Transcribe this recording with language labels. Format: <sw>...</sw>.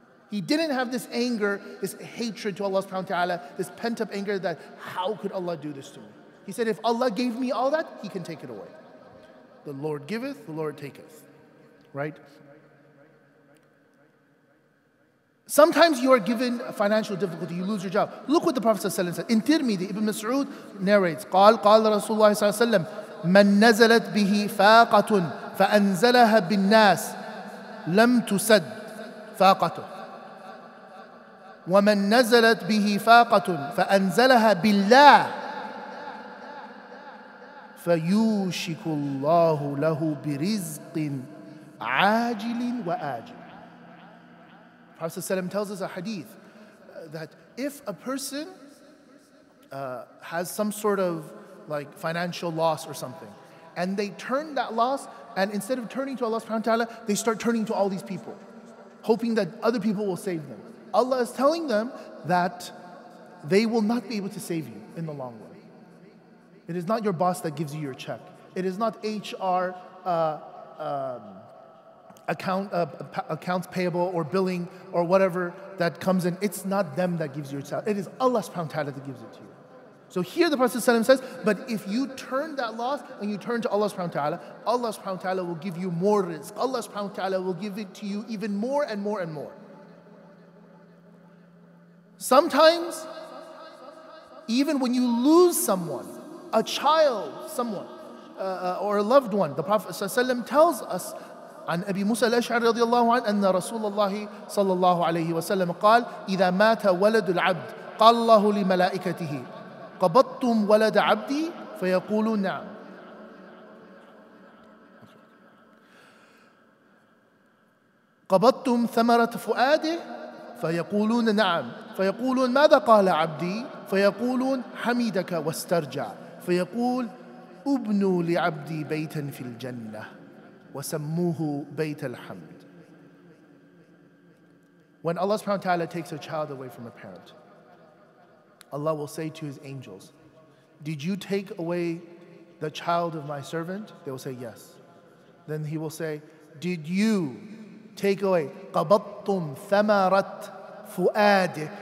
<en>He didn't have this anger, this hatred to Allah subhanahu wa ta'ala, this pent-up anger that how could Allah do this to me? He said, if Allah gave me all that, He can take it away. The Lord giveth, the Lord taketh. Right? Sometimes you are given a financial difficulty, you lose your job. Look what the Prophet ﷺ said. In Tirmidhi, Ibn Mas'ud narrates,</en> <ar>قال رسول الله صلى الله عليه وسلم من نزلت به فاقة فأنزلها بالناس لم تسد فاقته ومن نزلت به فاقة فأنزلها بالله فيوشك الله له برزق عاجل وآجل.</ar> <en>Prophet ﷺ tells us a hadith that if a person has some sort of like financial loss or something, and they turn that loss, and instead of turning to Allah subhanahu wa ta'ala, they start turning to all these people, hoping that other people will save them. Allah is telling them that they will not be able to save you in the long run. It is not your boss that gives you your check. It is not HR accounts payable or billing or whatever that comes in. It's not them that gives you your salary. It is Allah subhanahu wa ta'ala that gives it to you. So here the Prophet ﷺ says, but if you turn that loss and you turn to Allah subhanahu wa ta'ala, Allah subhanahu wa ta'ala will give you more rizq. Allah subhanahu wa ta'ala will give it to you even more and more and more. Sometimes, even when you lose someone, a child, someone, or a loved one, the Prophet ﷺ tells us</en> <ar>عن أبي موسى الأشعري رضي الله عنه أن رسول الله صلى الله عليه وسلم قال إذا مات ولد العبد قال الله لملائكته قبضتم ولد عبدي فيقولون نعم. قبضتم ثمرة فؤاده فيقولون نعم. فيقولون ماذا قال عبدي فيقولون حمدك واسترجع. فيقول ابنوا لعبدي بيتا في الجنة وَسَمُّوهُ بَيْتَ الْحَمْدِ.</ar> <en>When Allah subhanahu wa ta'ala takes a child away from a parent, Allah will say to His angels, did you take away the child of my servant? They will say yes. Then He will say, did you take away</en> <ar>قَبَضْتُمْ ثَمَرَةْ فُؤَادِهِ?</ar>